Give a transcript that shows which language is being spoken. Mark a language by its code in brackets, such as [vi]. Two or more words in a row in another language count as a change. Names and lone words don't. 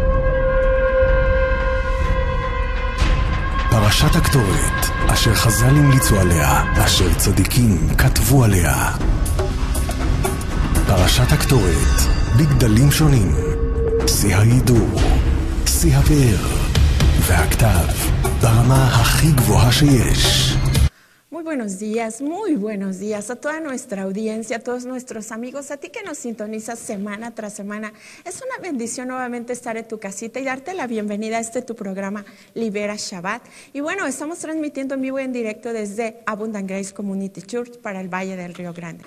[he] פרשת הקטורת, אשר חז"ל המליצו עליה, אשר צדיקים כתבו עליה. פרשת הקטורת, בגדלים שונים, שיא ההידור, שיא הפאר והכתב ברמה הכי גבוהה שיש. [es] Muy buenos días a toda nuestra audiencia, a todos nuestros amigos, a ti que nos sintonizas semana tras semana. Es una bendición nuevamente estar en tu casita y darte la bienvenida a tu programa Libera Shabbat. Y bueno, estamos transmitiendo en vivo y en directo desde Abundant Grace Community Church para el Valle del Río Grande.